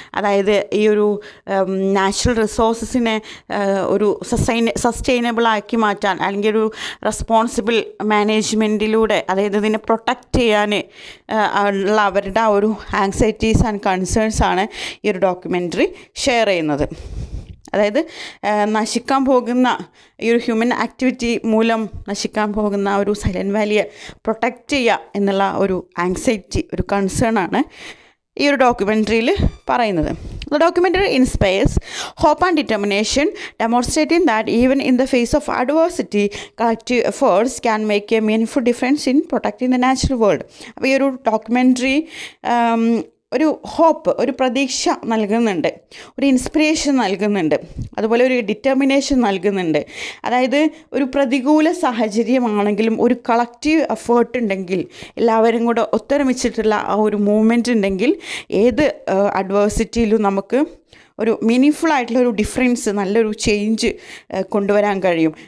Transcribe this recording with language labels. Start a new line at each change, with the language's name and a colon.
Malayalam: അതായത് ഈ ഒരു നാച്ചുറൽ റിസോഴ്സസിനെ ഒരു സസ്റ്റൈനബിളാക്കി മാറ്റാൻ, അല്ലെങ്കിൽ ഒരു റെസ്പോൺസിബിൾ മാനേജ്മെൻറ്റിലൂടെ, അതായത് ഇതിനെ പ്രൊട്ടക്റ്റ് ചെയ്യാൻ ഉള്ള അവരുടെ ആ ഒരു ആങ്സൈറ്റീസ് ആൻഡ് കൺസേൺസ് ആണ് ഈ ഒരു ഡോക്യുമെൻ്ററി ഷെയർ ചെയ്യുന്നത്. അതായത് നശിക്കാൻ പോകുന്ന ഈ ഒരു ഹ്യൂമൻ ആക്ടിവിറ്റി മൂലം നശിക്കാൻ പോകുന്ന ഒരു സൈലൻറ്റ് വാലിയെ പ്രൊട്ടക്റ്റ് ചെയ്യുക എന്നുള്ള ഒരു ആങ്സൈറ്റി, ഒരു കൺസേൺ ആണ് ഈ ഒരു ഡോക്യുമെൻ്ററിയിൽ പറയുന്നത്.
English: The documentary inspires hope and determination, demonstrating that even in the face of adversity, collective efforts can make a meaningful difference in protecting the natural world.
Malayalam: അപ്പോൾ ഈ ഒരു ഡോക്യുമെൻ്ററി ഒരു ഹോപ്പ്, ഒരു പ്രതീക്ഷ നൽകുന്നുണ്ട്, ഒരു ഇൻസ്പിറേഷൻ നൽകുന്നുണ്ട്, അതുപോലെ ഒരു ഡിറ്റർമിനേഷൻ നൽകുന്നുണ്ട്. അതായത് ഒരു പ്രതികൂല സാഹചര്യമാണെങ്കിലും ഒരു കളക്റ്റീവ് എഫേർട്ട് ഉണ്ടെങ്കിൽ, എല്ലാവരും കൂടെ ഒത്തൊരുമിച്ചിട്ടുള്ള ആ ഒരു മൂവ്മെൻറ്റ് ഉണ്ടെങ്കിൽ ഏത് അഡ്വേഴ്സിറ്റിയിലും നമുക്ക് ഒരു മീനിങ്ഫുൾ ആയിട്ടുള്ളൊരു ഡിഫറൻസ്, നല്ലൊരു ചേഞ്ച് കൊണ്ടുവരാൻ കഴിയും.